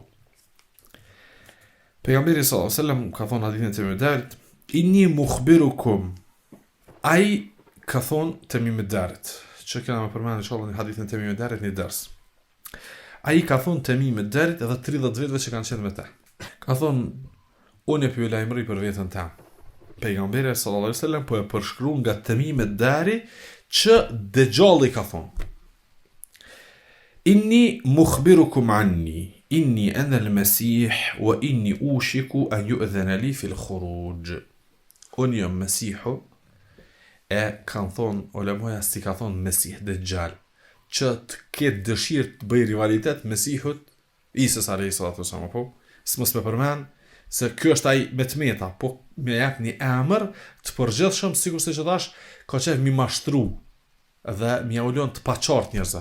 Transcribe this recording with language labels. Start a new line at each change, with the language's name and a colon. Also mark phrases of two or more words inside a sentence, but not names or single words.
Albanian: Pejgamberi
Arabic: صلى الله عليه وسلم
Albanian: ka thonë hadithin e Tirmidhit,
Arabic: إني مخبركم,
Albanian: ai ka thonë Temim ad-Darit, që kena me përmenë inshallah në hadithin e Temim ad-Darit një ders. Ai ka thonë Temim ad-Darit edhe 30 viteve që kanë qenë me te. Ka thonë, unë e pju lajmëri për vetën tem. Pejgamberi
Arabic: صلى الله عليه وسلم
Albanian: po e përshkruan nga Temim ad-Dari që Dejjalli ka thonë.
Arabic: إني مخبركم عني، إني أنا المسيح وإني أوشك أن يؤذن لي في الخروج.
Albanian: Unë jam Mesihu, e kanë thonë, ulemoja si ka thonë Mesih Dejjal, që të ketë dëshirë të bëj rivalitet Mesihut, Isës a.s. po, s'mos me përmen, se kjo është ai me të meta, po me jep një emër të përgjithshëm, sikur se që thash, ka qef mi mashtru, dhe mi aulon të paqart njerëzve.